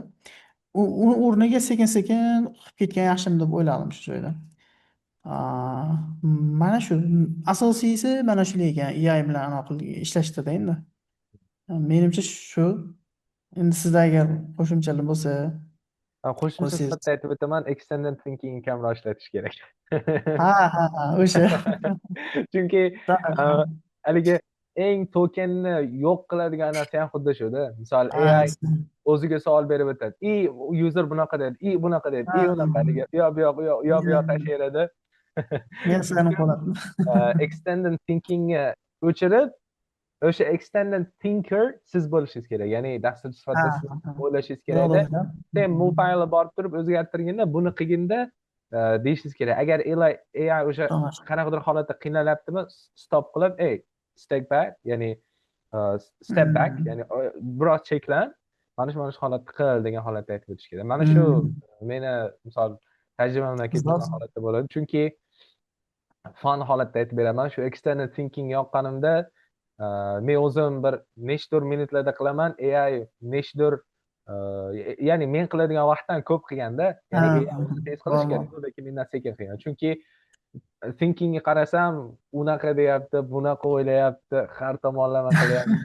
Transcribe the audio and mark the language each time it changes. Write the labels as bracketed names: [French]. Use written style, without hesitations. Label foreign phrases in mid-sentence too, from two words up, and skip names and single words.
[Uzbek] Uni o'rniga sekin-sekin qilib ketgan yaxshimi deb o'yladim shu joyda. Mana shu asosiysi mana shular ekan, AI bilan ishlashda endi. Menimcha shu. Endi sizda agar qo'shimchalar bo'lsa, Qo'shimcha qo'ysangiz. sifatida aytib o'taman, [English] extended thinking [Uzbek] kamroq ishlatish kerak. Ha, ha, ha, o'sha. Chunki haligi eng tokenni yo'q qiladigan narsa ham xuddi shuda. Misol Ha, AI o'ziga savol berib o'tadi. User bunaqa dedi, bunaqa dedi, ha, unaqa haligi u yoq tashlayveradi. men sani qo'lladim. [English] Extended thinkingni [Uzbek] o'chirib, o'sha [English] extended thinker [Uzbek] siz bo'lishingiz kerak. Ya'ni dastur Ha, sifatida siz ha. o'ylashingiz kerakda. Birodar. Sen bu faylni borib turib o'zgartirganda, buni qilginda deyishingiz kerak. Agar AI o'sha To'g'ri. qanaqadir holatda qiynalyaptimi, stop qilib, [English] step back, ya'ni step back, [Uzbek] ya'ni biroz cheklan, mana shu holatda qil degan holatda aytib o'tish kerak. Mana shu meni misol tajribamdan keltirgan holatda bo'ladi. Chunki fan holatda aytib beraman, shu [English] extended thinking [Uzbek] yoqqanimda men o'zim bir nechtur minutlarda qilaman, AI nechtur ya'ni men qiladigan vaqtdan ko'p qilganda, ya'ni AI o'zi tez qilish kerak, lekin mendan sekin qilgan. Chunki thinkingga qarasam, unaqa deyapti, bunaqa o'ylayapti, har tomonlama qilyapti.